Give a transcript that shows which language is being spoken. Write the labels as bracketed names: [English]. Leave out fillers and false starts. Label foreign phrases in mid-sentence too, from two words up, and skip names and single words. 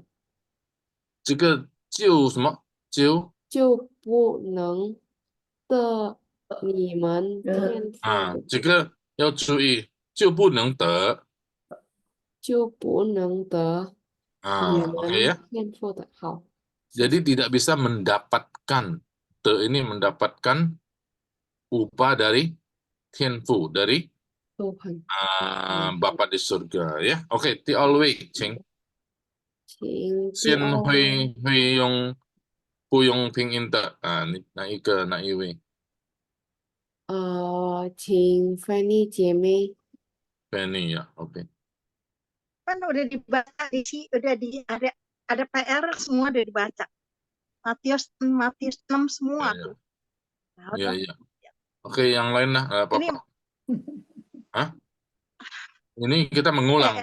[Chinese] 这个就什么？就不能得你们天父这个要注意，就不能得。就不能得你们 ya. 天父的好。 [Indonesian] Jadi tidak bisa mendapatkan. Ini mendapatkan upah dari Tianfu, dari Bapa di surga ya. Oke, [Chinese] 第二位，请。先会用不用拼音的哪一位？请 Fanny 姐妹。 [Indonesian] Fanny ya, oke. Kan udah dibaca di sini, ada PR semua udah dibaca. Matius 6 semua tuh. Iya. Oke, yang lain lah, apa-apa. Ini kita mengulang.